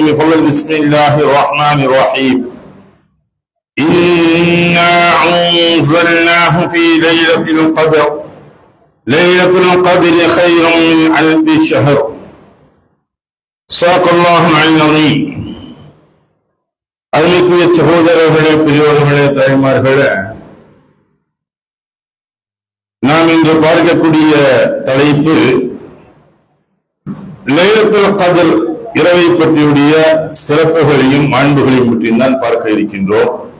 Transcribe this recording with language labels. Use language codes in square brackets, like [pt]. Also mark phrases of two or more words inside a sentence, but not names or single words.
[ar] بسم الله الرحمن الرحيم. إنا أنزلناه في ليلة القدر. ليلة القدر خير من ألف شهر. صدق الله العظيم. [ta] அருமைக்குரிய சகோதரர்களே, பெரியவர்களே, தாய்மார்களே, நாம் இன்று பார்க்கக்கூடிய தலைப்பு [ar] ليلة القدر [ta] இரவை பற்றியுடைய சிறப்புகளையும் மாண்புகளையும் பற்றியும் தான் பார்க்க இருக்கின்றோம்.